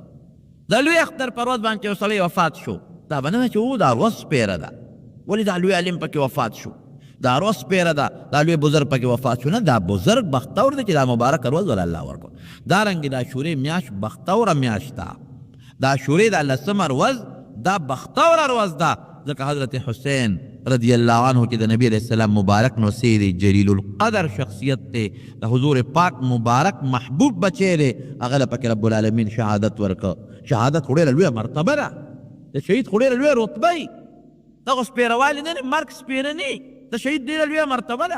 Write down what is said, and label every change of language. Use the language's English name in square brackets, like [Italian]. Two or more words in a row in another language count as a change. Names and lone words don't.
[Pashto] د لوی اختر په ورځ باندې یو سړی وفات شو، دا به نه وایي چې او دا ورځ سپېره ده، ولې دا لوی عالم پکې وفات شو، دا ورځ سپېره ده، دا لوی بزرګ پکې وفات شو. نه، دا بزرګ بختور دی چې دا مبارکه ورځ ول الله ورکړ. دارنګې د عاشورې میاشت بختوره میاشت ده. د عاشورې دا 10مه ورځ دا بختوره ورځ ده، ځکه حضرت حسین رضی اللہ عنہ چې د نبی علیہ السلام مبارک نوسی دی، جلیل القدر شخصیت دی، د حضور پاک مبارک محبوب بچی دی، هغه له پکې رب العالمین شهادت ورکړه. شهادت خو ډېره لویه مرتبه ده، د شهید خو ډېره لویه رتبه وي. دغه سپېروالي نه دی، مرګ سپېره نه، د شهید ډېره لویه مرتبه ده.